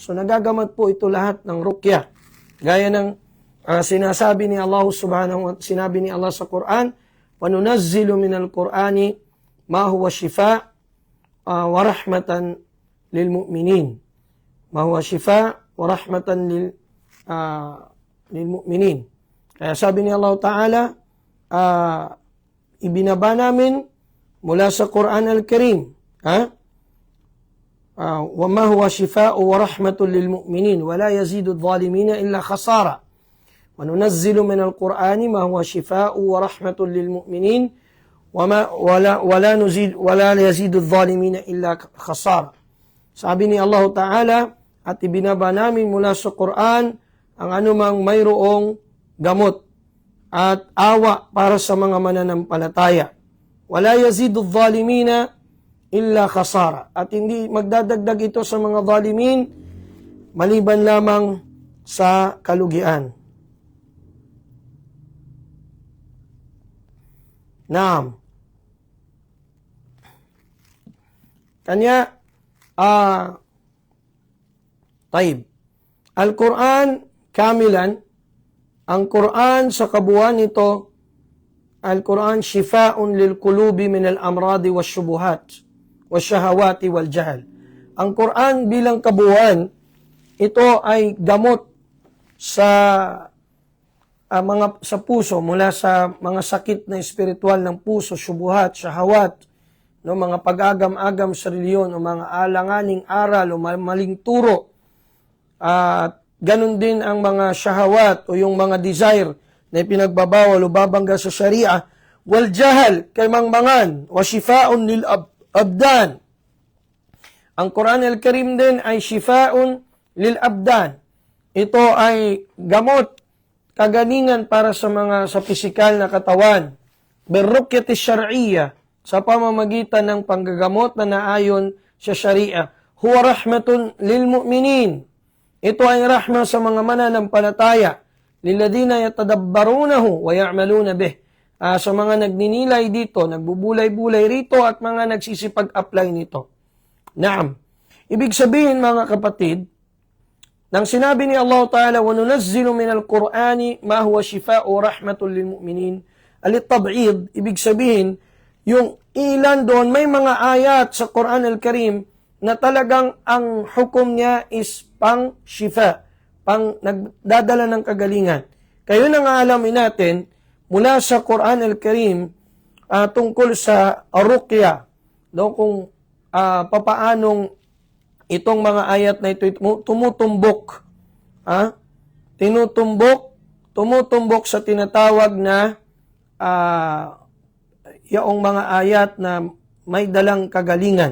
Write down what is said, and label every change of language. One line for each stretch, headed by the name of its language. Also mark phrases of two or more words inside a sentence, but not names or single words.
Filipino: So nagagamot po ito lahat ng ruqya. Gaya ng sinasabi ni Allah sinabi ni Allah sa Quran,
Arabic: وَنُنَزِّلُ مِنَ الْقُرْآنِ مَا هُوَ شِفَاءٌ وَرَحْمَةً لِلْمُؤْمِنِينَ مَا هُوَ شِفَاءٌ وَرَحْمَةً لِلْمُؤْمِنِينَ.
Filipino: Kaya sabi ni Allah Ta'ala, ibinaba namin mula sa Quran Al-Karim,
Arabic: وَمَا هُوَ شِفَاءُ وَرَحْمَةٌ لِلْمُؤْمِنِينَ وَلَا يَزِيدُ الظَّالِمِينَ إِلَّا خَسَارًا وَنُنَزِّلُ مِنَ الْقُرْآنِ مَا هُوَ شِفَاءُ وَرَحْمَةٌ لِلْمُؤْمِنِينَ وَلَا يَزِيدُ الظَّالِمِينَ إِلَّا خَسَارًا.
Filipino: Sabi ni Allah Ta'ala, at ibinaba namin mula sa Quran ang anumang mayroong gamot at awa para sa mga mananampalataya.
Arabic: ولا يزيد الظالمين إلا خسارا.
Filipino: At hindi magdadagdag ito sa mga zalimin maliban lamang sa kalugian. Naam. Kanya, taib.
Arabic: القرآن كاملا,
Filipino: ang Quran sa kabuuan nito,
Arabic: القرآن شفاء للقلوب من الأمراض والشبهات والشهوات والجهل.
Filipino: Ang Quran bilang kabuuan, ito ay gamot sa sa puso mula sa mga sakit na espiritual ng puso, syubuhat, syahawat, no, mga pag-agam-agam sa reliyon o mga alanganing aral o maling turo. At ganun din ang mga syahawat o yung mga desire na pinagbabawal o babangga sa sharia.
Arabic: والجهل,
Filipino: kay mangmangan,
Arabic: وشفاء للأبدان.
Filipino: Ang Quran al-Karim din ay
Arabic: شفاء للأبدان.
Filipino: Ito ay gamot, kaganingan para sa pisikal na katawan.
Arabic: بالرقية الشرعية,
Filipino: sa pamamagitan ng panggagamot na naayon sa sharia.
Arabic: هو رحمة للمؤمنين.
Filipino: Ito ay rahma sa mga mananampalataya.
Arabic: للذين يتدبرونه ويعملون به.
Filipino: Sa mga nagninilay dito, nagbubulay-bulay rito at mga nagsisipag-apply nito. Naam. Ibig sabihin mga kapatid, nang sinabi ni Allah Ta'ala,
Arabic: وَنُنَزِّلُ مِنَ الْقُرْآنِ مَا هُوَ شِفَاءُ وَرَحْمَةٌ لِلْمُؤْمِنِينَ.
Filipino: Al-tab'id, ibig sabihin, yung ilan doon, may mga ayat sa Quran Al-Karim na talagang ang hukom niya is pang shifa, pang nagdadala ng kagalingan. Kayo nang alamin natin, mula sa Quran Al-Karim, tungkol sa ruqya, no, kung papaanong itong mga ayat na ito tumutumbok, tumutumbok sa tinatawag na yung mga ayat na may dalang kagalingan.